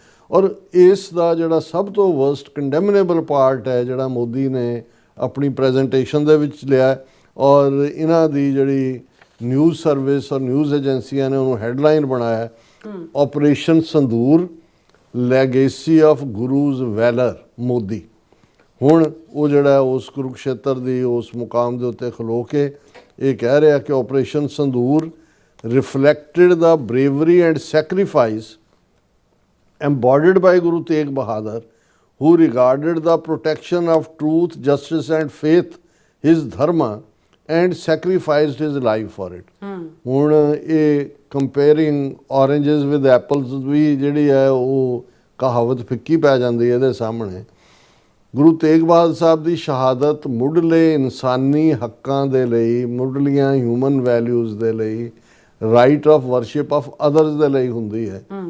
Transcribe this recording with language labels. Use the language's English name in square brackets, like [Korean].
[Punjabi] ਔਰ ਇਸ ਦਾ ਜਿਹੜਾ ਸਭ ਤੋਂ ਵਰਸਟ ਕੰਡੈਮਨੇਬਲ ਪਾਰਟ ਹੈ, ਜਿਹੜਾ ਮੋਦੀ ਨੇ ਆਪਣੀ ਪ੍ਰੈਜੈਂਟੇਸ਼ਨ ਦੇ ਵਿੱਚ ਲਿਆ, ਔਰ ਇਹਨਾਂ ਦੀ ਜਿਹੜੀ ਨਿਊਜ਼ ਸਰਵਿਸ ਔਰ ਨਿਊਜ਼ ਏਜੰਸੀਆਂ ਨੇ ਉਹਨੂੰ ਹੈਡਲਾਈਨ ਬਣਾਇਆ, ਆਪਰੇਸ਼ਨ ਸੰਦੂਰ [English] legacy of gurus valour [Punjabi] ਮੋਦੀ। ਹੁਣ ਉਹ ਜਿਹੜਾ ਉਸ ਕੁਰੂਕਸ਼ੇਤਰ ਦੀ ਉਸ ਮੁਕਾਮ ਦੇ ਉੱਤੇ ਖਲੋ ਕੇ ਇਹ ਕਹਿ ਰਿਹਾ ਕਿ operation ਸੰਦੂਰ [English] reflected the bravery and sacrifice embodied by Guru Tegh Bahadur, who regarded the protection of truth, justice and faith his dharma and sacrificed his life for it. [Punjabi] ਹੁਣ ਇਹ [English] comparing oranges with apples [Punjabi] ਵੀ ਜਿਹੜੀ ਹੈ ਉਹ ਕਹਾਵਤ ਫਿੱਕੀ ਪੈ ਜਾਂਦੀ ਹੈ ਇਹਦੇ ਸਾਹਮਣੇ। ਗੁਰੂ ਤੇਗ ਬਹਾਦਰ ਸਾਹਿਬ ਦੀ ਸ਼ਹਾਦਤ ਮੁੱਢਲੇ ਇਨਸਾਨੀ ਹੱਕਾਂ ਦੇ ਲਈ, ਮੁੱਢਲੀਆਂ ਹਿਊਮਨ ਵੈਲਿਊਜ਼ ਦੇ ਲਈ, [English] right of worship of others [Punjabi] ਦੇ ਲਈ ਹੁੰਦੀ ਹੈ।